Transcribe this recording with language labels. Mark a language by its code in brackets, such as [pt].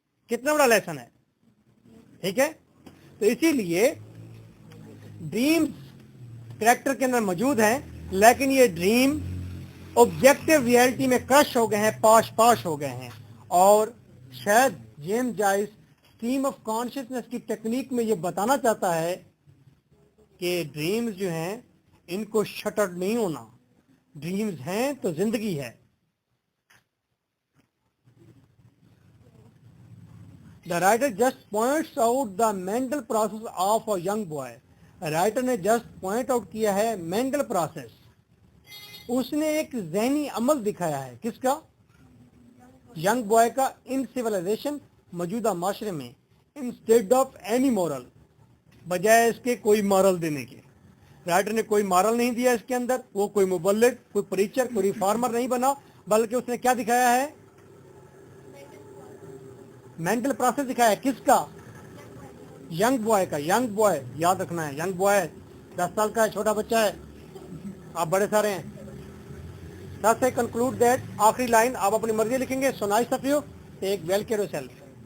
[hi] कितना बड़ा लेसन है, ठीक है? तो इसीलिए ड्रीम्स कैरेक्टर के अंदर मौजूद हैं, लेकिन ये ड्रीम ऑब्जेक्टिव रियलिटी में क्रश हो गए हैं, पाश हो गए हैं। और शायद James Joyce stream of consciousness की टेक्निक में ये बताना चाहता है कि ड्रीम्स जो हैं इनको शटर नहीं होना, ड्रीम्स हैं तो जिंदगी है। [en] The writer just points out the mental process of a young boy. [hi] Writer ने जस्ट पॉइंट आउट किया है मेंटल प्रोसेस। उसने एक ज़हनी अमल दिखाया है, किसका? यंग बॉय का, [en] in civilization, [hi] मौजूदा माशरे में, [en] instead of any moral, [hi] बजाय इसके कोई मॉरल देने के। राइटर ने कोई मॉरल नहीं दिया इसके अंदर, वो कोई मुबल्लिग, कोई प्रीचर, कोई रिफॉर्मर नहीं बना, बल्कि उसने क्या दिखाया है? मेंटल प्रोसेस दिखाया है। किसका? यंग बॉय का। यंग बॉय याद रखना है, यंग बॉय 10 साल का है, छोटा बच्चा है, आप बड़े सारे हैं। [en] Thus I conclude that [hi] आखिरी लाइन आप अपनी मर्जी लिखेंगे, [en] so nice of you, take well care of yourself.